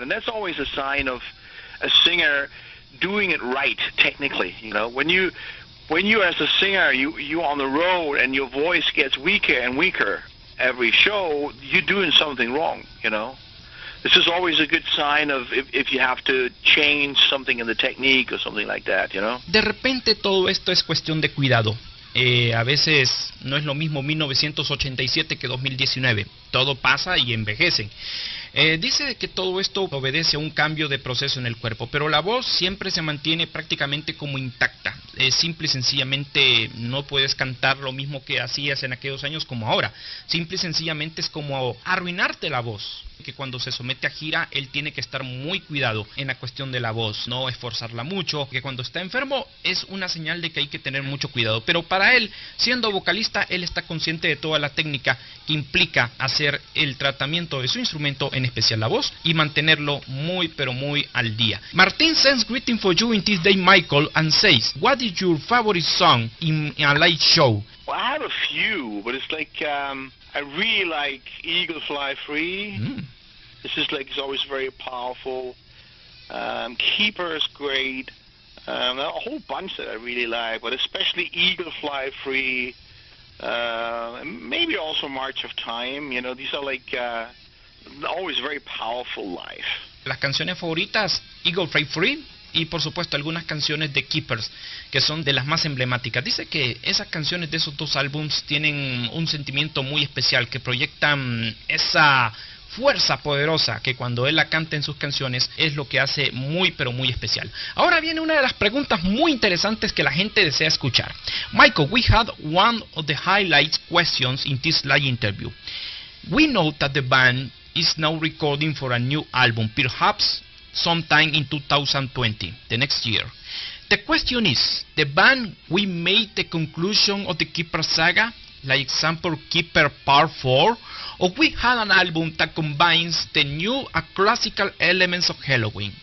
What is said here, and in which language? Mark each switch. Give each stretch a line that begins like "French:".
English: And that's always a sign of a singer doing it right technically. You know, when you as a singer, you on the road and your voice gets weaker and weaker every show, you're doing something wrong, you know. This is always a good sign of if you have to change something in the technique or something like that, you know.
Spanish: De repente todo esto es cuestión de cuidado. A veces no es lo mismo 1987 que 2019. Todo pasa y envejece. Dice que todo esto obedece a un cambio de proceso en el cuerpo, pero la voz siempre se mantiene prácticamente como intacta. Simple y sencillamente no puedes cantar lo mismo que hacías en aquellos años como ahora. Simple y sencillamente es como arruinarte la voz. Que cuando se somete a gira, él tiene que estar muy cuidado en la cuestión de la voz, no esforzarla mucho, que cuando está enfermo es una señal de que hay que tener mucho cuidado. Pero para él, siendo vocalista, él está consciente de toda la técnica que implica hacer el tratamiento de su instrumento, en especial la voz, y mantenerlo muy pero muy al día. Martin sends greeting for you in this day, Michael, and says, what is your favorite song in a live show? Well, I have a few, but it's like I really like Eagle Fly Free. This is like, it's always very powerful. Keeper is great. A whole bunch that I really like, but especially Eagle Fly Free. Maybe also March of Time. You know, these are like always very powerful live. Las canciones favoritas, Eagle Fly Free, y por supuesto algunas canciones de Keepers, que son de las más emblemáticas. Dice que esas canciones de esos dos álbums tienen un sentimiento muy especial, que proyectan esa fuerza poderosa que cuando él la canta en sus canciones es lo que hace muy pero muy especial. Ahora viene una de las preguntas muy interesantes que la gente desea escuchar.
English: Michael, we had one of the highlights questions in this live interview. We know that the band is now recording for a new album, perhaps sometime in 2020, the next year. The question is, the band we made the conclusion of the Keeper saga, like example Keeper Part 4, or we had an album that combines the new and classical elements of Helloween?